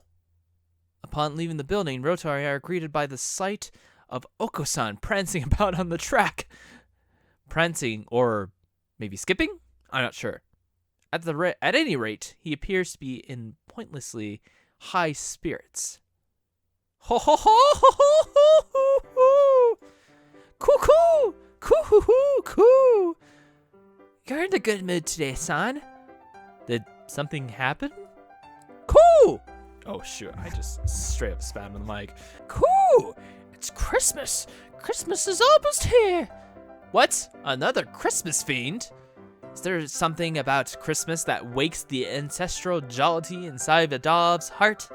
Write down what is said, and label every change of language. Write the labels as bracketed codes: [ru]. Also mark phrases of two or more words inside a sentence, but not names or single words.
[en] Upon leaving the building, Ryota and I are greeted by the sight of Oko-san prancing about on the track. Prancing, or maybe skipping? I'm not sure. At any rate, he appears to be in pointlessly high spirits. Ho ho ho ho ho ho ho ho! Coo coo! Coo hoo hoo coo! You're in a good mood today, son. Did something happen? Coo! Oh shoot, I just straight up spammed the mic. Coo! It's Christmas! Christmas is almost here! What? Another Christmas fiend? Is there something about Christmas that wakes the ancestral jollity inside a dog's heart?